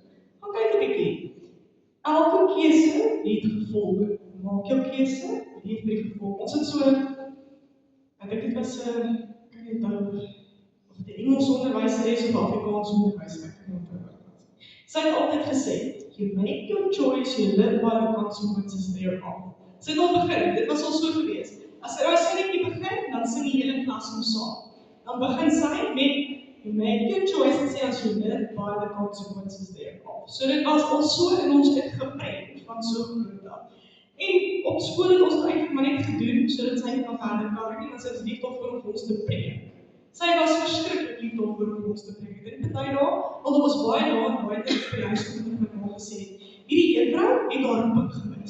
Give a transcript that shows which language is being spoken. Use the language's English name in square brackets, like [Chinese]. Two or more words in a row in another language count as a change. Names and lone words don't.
[Afrikaans] Gaan kyk 'n bietjie. Elke keuse het gevolge. Maak jou keuse, leef met die gevolge. Ons het so, ek dink dit was kan jy onthou of die Engels onderwyseres of Afrikaans onderwys, ek kan nie onthou. Sy het altyd gesê, [English] you make your choice, you live by the consequences thereof. [Afrikaans] Sy het al begin, dit was al so gewees. As sy daai sinnetjie begin, dan sing die hele klas hom saam. Dan begin sy met, [English] you make your choice [Afrikaans] en sê as [English] you live by the consequences thereof. [Afrikaans] So dit was al so in ons ingeplant van so groot af. En op skool het ons dit eintlik maar net gedoen, sodat sy nie kan verder karre nie, want sy was lief daarvoor om ons te preek. Sy was verskriklik lief daarvoor om ons te preek. En party dae, al was baie dae en baie tyd by die huis kom met my ma gesê, hierdie juffrou het haar roeping gemis.